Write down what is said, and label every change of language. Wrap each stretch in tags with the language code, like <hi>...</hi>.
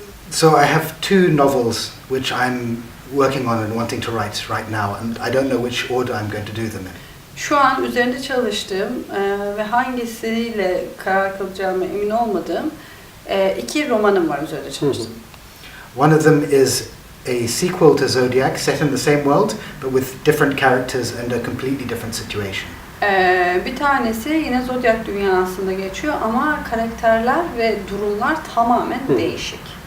<en>So I have two novels which I'm working on and wanting to write right now, and I don't know which order I'm going to do them in.</en> <tr>Şu an üzerinde çalıştığım ve hangisiyle karar kılacağıma emin olmadığım iki romanım var üzerinde çalıştığım.</tr> <en>One of them is a sequel to Zodyak, set in the same world, but with different characters and a completely different situation.</en> <tr>Bir tanesi yine Zodyak dünyasında geçiyor ama karakterler ve durumlar tamamen değişik.</tr>